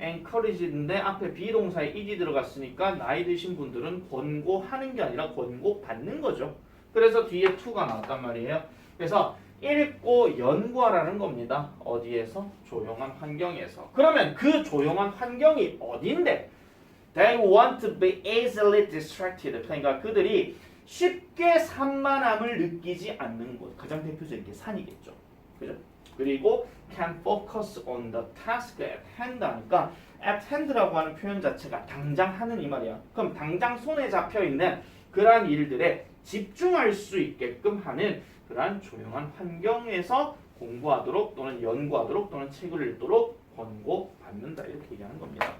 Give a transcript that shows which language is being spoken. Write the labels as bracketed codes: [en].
[ko] encouraged인데 앞에 비동사에 ed이 들어갔으니까 나이 드신 분들은 권고하는 게 아니라 권고받는 거죠. 그래서 뒤에 to가 나왔단 말이에요. 그래서 읽고 연구하라는 겁니다. 어디에서? 조용한 환경에서. 그러면 그 조용한 환경이 어딘데? [en] They want to be easily distracted. [ko] 그러니까 그들이 쉽게 산만함을 느끼지 않는 곳. 가장 대표적인 게 산이겠죠. 그죠? 그리고 can focus on the task at hand 하니까 at hand라고 하는 표현 자체가 당장 하는 이 말이야. 그럼 당장 손에 잡혀 있는 그러한 일들에 집중할 수 있게끔 하는 그러한 조용한 환경에서 공부하도록 또는 연구하도록 또는 책을 읽도록 권고받는다 이렇게 얘기하는 겁니다.